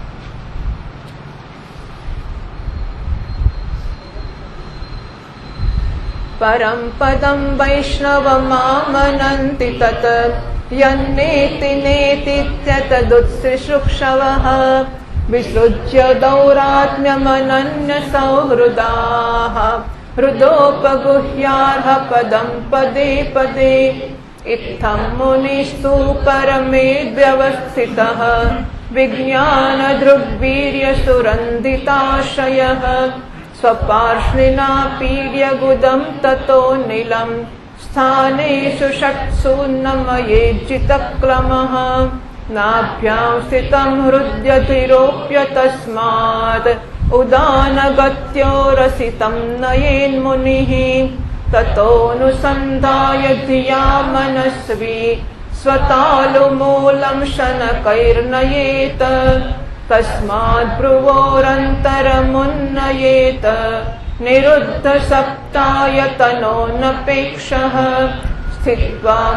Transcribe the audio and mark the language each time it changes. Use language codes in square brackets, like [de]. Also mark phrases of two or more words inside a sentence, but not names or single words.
[sa] પરમ પદમ વૈષ્ણવમામનંતિ તત યન્નેતિ નેતિત્યતદુત્સૃક્ષવઃ વિસૃજ્ય દૌરાત્મ્યમનન્ય સૌહૃદાઃ હૃદોપગુહ્યાર્હ પદમ પદે પદે ઇત્થં મુનિસ્તુ પરમેદ્વ્યવસ્થિતઃ વિજ્ઞાનદૃગ્વીર્યસુરંધિતાશયઃ स्वपार्ष्णिना पीड्यगुदं ततो नीलं स्थानेषु षट्सु नमयेज्जितक्लमः नाभ्यां स्थितं हृद्यधिरोप्य तस्मात् उदानगत्यो रसितं नयेन्मुनिः ततोऽनुसन्धाय धिया मनस्वी स्वतालुमूलं शनकैर्नयेत् तस्मात् भ्रुवोरन्तरमुन्नयेत निरुद्ध सप्तायतनोऽनपेक्षः स्थित्वा